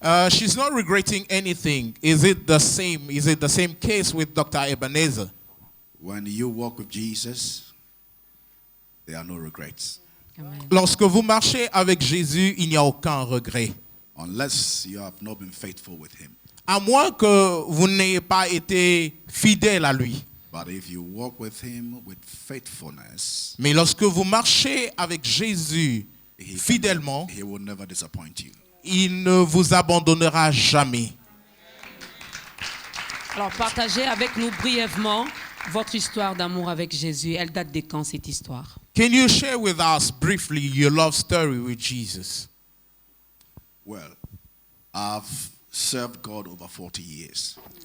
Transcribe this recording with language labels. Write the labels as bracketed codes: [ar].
[en] She's not regretting anything. Is it the same? Is it the same case with Dr. Ebenezer? When you walk with Jesus, there are no regrets. Amen. [fr] Lorsque vous marchez avec Jésus, il n'y a aucun regret. [en] Unless you have not been faithful with him. [fr] À moins que vous n'ayez pas été fidèle à lui. [en] But if you walk with him with faithfulness, [fr] Mais lorsque vous marchez avec Jésus fidèlement, [en] he will never disappoint you. [fr] il ne vous abandonnera jamais. Alors, partagez avec nous brièvement votre histoire d'amour avec Jésus. Elle date de quand, cette histoire? [en] Can you share with us briefly your love story with Jesus? Well, I've served God over 40 years.